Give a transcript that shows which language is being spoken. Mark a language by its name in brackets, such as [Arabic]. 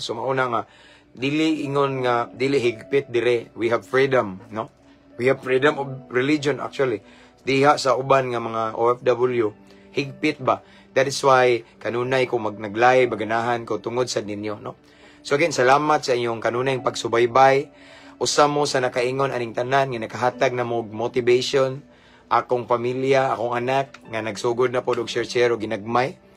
[Cebuano] So mauna nga dili ingon nga dili higpit dire, [English] we have freedom, [Cebuano] no. [English] We have freedom of religion actually. [Cebuano] Diha sa uban nga mga OFW higpit ba. [English] That is why [Cebuano] kanunay ko nag-live baganahan ko tungod sa ninyo, no. So again, salamat sa inyong kanunayng pagsubaybay. Usa mo sa nakaingon aning tanan nga nakahatag na mo motivation, akong pamilya, akong anak nga nagsugod na pod og share og ginagmay.